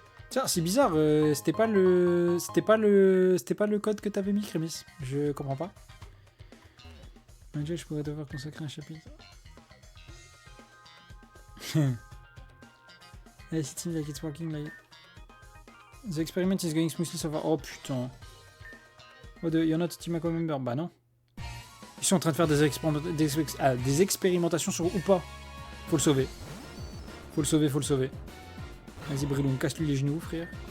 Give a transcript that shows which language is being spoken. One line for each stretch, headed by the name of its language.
French: Tiens, c'est bizarre, c'était pas le code que t'avais mis, Crémis. Je comprends pas. Je pourrais devoir consacrer un chapitre.
English: Hey, it seems like it's working like... The experiment is going smoothly so far.
French: Oh putain.
English: Oh, you're not a Team Aqua member.
French: Bah non. Ils sont en train de faire des expérimentations sur Upa. Faut le sauver. Faut le sauver, faut le sauver. Vas-y, Breloom, casse-lui les genoux, frère.